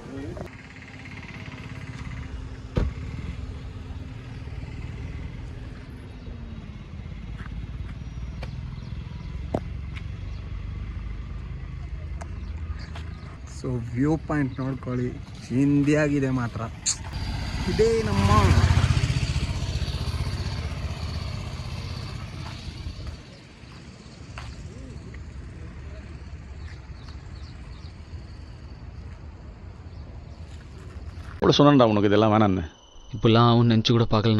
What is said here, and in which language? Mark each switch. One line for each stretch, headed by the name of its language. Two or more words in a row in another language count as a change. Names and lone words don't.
Kannada: ಸೊ
English: view point
Kannada: ನೋಡ್ಕೊಳ್ಳಿ, ಚಿಂದಿಯಾಗಿದೆ ಮಾತ್ರ. ಇದೇ ನಮ್ಮ
Tamil: கூட சொன்னேன்டா உனக்கு இதெல்லாம் வேணான்னு. இப்பெல்லாம் அவன் நினச்சி கூட பார்க்கலண்ணா.